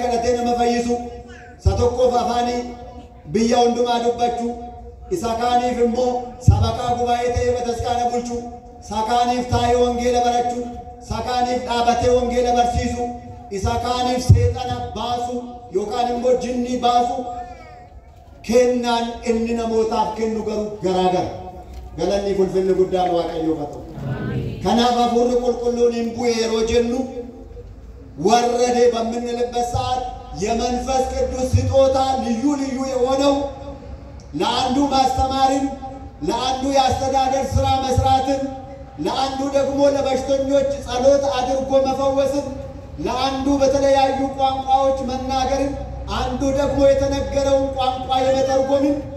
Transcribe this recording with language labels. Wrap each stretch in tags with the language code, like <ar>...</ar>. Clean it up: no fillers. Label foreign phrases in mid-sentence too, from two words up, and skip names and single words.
<om>kadhatee nama fayyisu isa tokkoof afaanii biyya hundumaa dubbachuu isa kaaniif immoo sabakaa gubaa'ee ta'ee bataskaana bulchuu isa kaaniif taa'ee wangeela barachuu isa kaaniif dhaabatee wangeela barsiisu isa kaaniif seexana baasu yookaan immoo jinni baasu kennaan inni namootaaf kennu garuu garaagara. galanni ulfinni guddaan Waaqayyoof haa ta'u. kanaaf hafuurri qulqulluun hin bu'e yeroo jennu</om> <am>ወረደ በምንልበት ሰዓት የመንፈስ ቅዱስ ስጦታ ልዩ ልዩ የሆነው ለአንዱ ማስተማርን፣ ለአንዱ ያስተዳደር ሥራ መስራትን፣ ለአንዱ ደግሞ ለበሽተኞች ጸሎት አድርጎ መፈወስን፣ ለአንዱ በተለያዩ ቋንቋዎች መናገርን፣ አንዱ ደግሞ የተነገረውን ቋንቋ የመተርጎምን፣</am>